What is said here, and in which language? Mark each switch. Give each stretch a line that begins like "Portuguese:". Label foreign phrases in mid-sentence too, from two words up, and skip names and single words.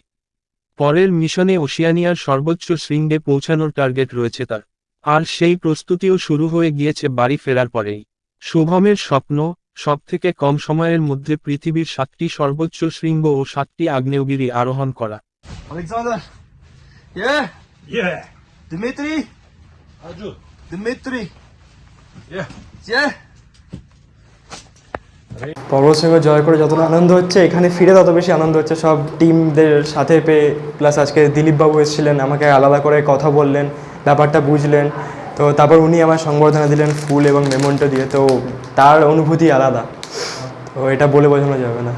Bangla: পরের মিশনে ওশিয়ানিয়ার সর্বোচ্চ শৃঙ্গে পৌঁছানোর টার্গেট রয়েছে তার, আর সেই প্রস্তুতিও শুরু হয়ে গিয়েছে বাড়ি ফেরার পরেই। শুভমের স্বপ্ন, সবথেকে কম সময়ের মধ্যে পৃথিবীর 7টি সর্বোচ্চ শৃঙ্গ ও 7টি আগ্নেয়গিরি আরোহণ করা।
English: Yeah? Yeah. Dmitry? Arjun. Dmitry. Yeah. Yeah.
Bangla: পর্বত শৃঙ্গ জয় করে যতটা আনন্দ হচ্ছে, এখানে ফিরে তত বেশি আনন্দ হচ্ছে সব টিমদের সাথে পেয়ে। প্লাস আজকে দিলীপবাবু এসেছিলেন, আমাকে আলাদা করে কথা বললেন, ব্যাপারটা বুঝলেন। তো তারপর উনি আমার সংবর্ধনা দিলেন ফুল এবং মেমন্টো দিয়ে। তো তার অনুভূতি আলাদা, তো এটা বলে বোঝানো যাবে না।